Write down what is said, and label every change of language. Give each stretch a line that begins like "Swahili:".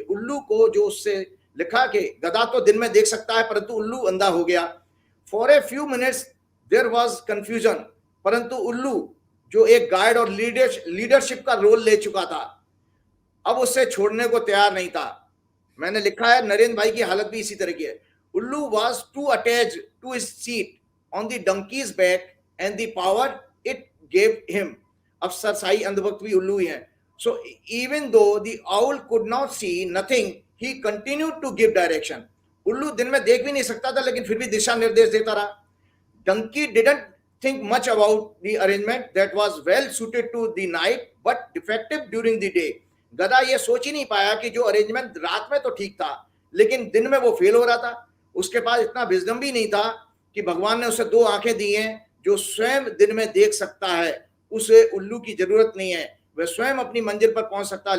Hindi: उल्लू को जो उससे लिखा कि गधा तो दिन में देख सकता है परंतु उल्लू अंधा हो गया।
English: for a few minutes there was confusion,
Hindi: परंतु उल्लू जो एक गाइड और लीडरशिप का रोल ले चुका था अब उससे छोड़ने को तैयार नहीं था। मैंने लिखा है नरेंद्र भाई की हालत भी इसी तरह की है।
English: उल्लू was too attach to his seat on the donkey's back and the power it gave him.
Hindi: अब सरसाई अंधभक्त भी उल्लू ही है।
English: So even though the owl could not see nothing, he continued to give direction.
Hindi: उल्लू दिन में देख भी नहीं सकता था लेकिन फिर भी दिशा निर्देश देता रहा।
English: Donkey didn't think much about the arrangement that was well suited to the night but defective during the day.
Hindi: गधा ये सोच ही नहीं पाया कि जो अरेंजमेंट रात में तो ठीक था लेकिन दिन में वो फेल हो रहा था। उसके पास इतना विजडम भी नहीं था कि भगवान ने उसे दो आंखें दी हैं जो स्वयं दिन में देख सकता है। उसे उल्लू की जरूरत नहीं है, वह स्वयं अपनी मंजिल पर पहुंच सकता है।